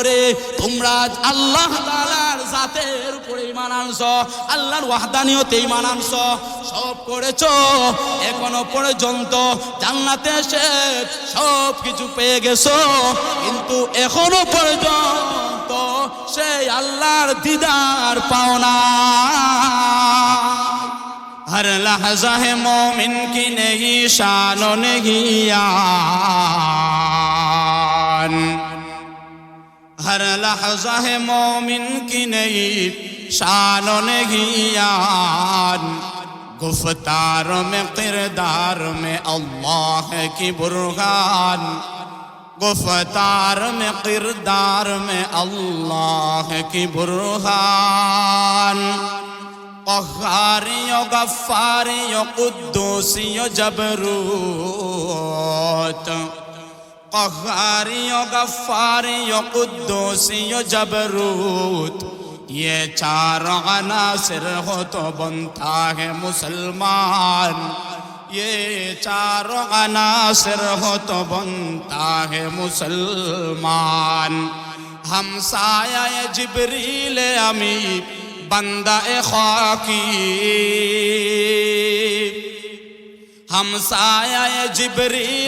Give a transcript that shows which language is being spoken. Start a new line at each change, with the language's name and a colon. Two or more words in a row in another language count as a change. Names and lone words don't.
Bangla: এরপরে ওরে তোমরা আল্লাহ তাআলার জাতের উপরে ঈমান আনছো, আল্লাহর ওয়াহদানিয়তে ঈমান আনছো, সব করেছো, এখনো পর্যন্ত জান্নাতে এসে সব কিছু পেয়ে গেছো, কিন্তু এখনো পর্যন্ত সেই আল্লাহর দিদার পাও না।
Urdu: ہر لحظہ ہے مومن کی نہیں شان و نہیں یان، ہر لحظہ ہے مومن کی نہیں شان و نہیں یان، گفتار میں کردار میں اللہ کی برہان، گفتار میں کردار میں اللہ کی برہان, गुफ्तार में किरदार में अल्लाह की बुरहान, قہاری و غفاری و قدوسی جبروت، قہاری و غفاری و قدوسی جبروت, یہ چار عناصر ہو تو بنتا ہے مسلمان، یہ چار عناصر ہو تو بنتا ہے مسلمان. ہمسایہ جبریل امی بندہ خاکی، ہمسایہ جبریل